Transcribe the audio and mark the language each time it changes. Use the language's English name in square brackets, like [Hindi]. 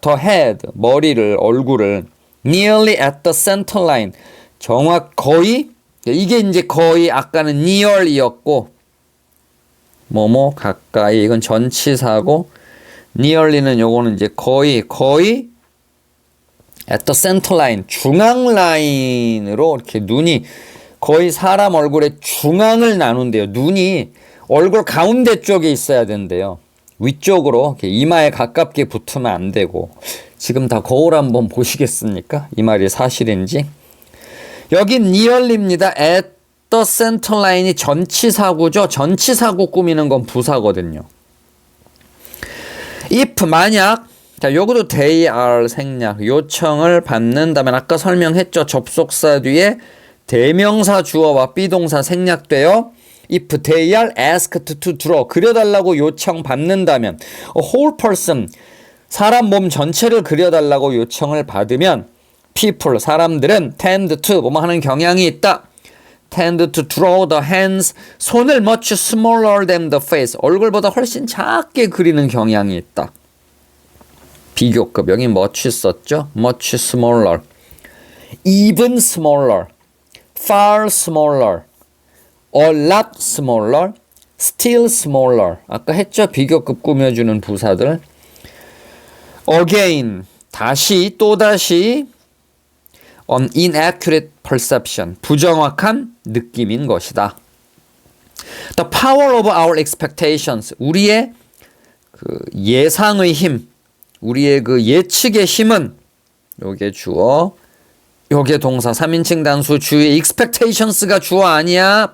[English] The head, [Korean] 머리를, 얼굴을 [English] nearly at the center line, [Korean] 거의, 이게 이제 거의 아까는 near이었고 뭐뭐 가까이, 이건 전치사고 nearly는 요거는 이제 거의 [English] at the center line, [Korean] 중앙 라인으로 이렇게 눈이 거의 사람 얼굴의 중앙을 나눈대요. 눈이 얼굴 가운데 쪽에 있어야 된대요. 위쪽으로 이렇게 이마에 가깝게 붙으면 안 되고. 지금 다 거울 한번 보시겠습니까? 이 말이 사실인지. 여기 nearly입니다. [English] at the center line이 [Korean] 전치사구죠. 전치사구 꾸미는 건 부사거든요. if, 만약, 자, 요것도 [English] they are [Korean] 생략, 요청을 받는다면 아까 설명했죠. 접속사 뒤에 대명사 주어와 비동사 생략돼요. [English] if they are asked to draw, [Korean] 그려달라고 요청 받는다면 [English] a whole person, [Korean] 사람 몸 전체를 그려달라고 요청을 받으면 people, 사람들은 [English] tend to, [Korean] 뭐뭐 하는 경향이 있다. [English] tend to draw the hands, [Korean] 손을 [English] much smaller than the face, [Korean] 얼굴보다 훨씬 작게 그리는 경향이 있다. 비교급, 여기 much 썼죠? [English] much smaller, even smaller, far smaller, a lot smaller, still smaller. [Korean] 아까 했죠? 비교급 꾸며주는 부사들. again, 다시, 또다시, [English] an inaccurate perception, [Korean] 부정확한 느낌인 것이다. [English] The power of our expectations, [Korean] 우리의 그 예상의 힘, 우리의 그 예측의 힘은, 요게 주어, 요게 동사, 3인칭 단수 주의, expectations가 주어 아니야.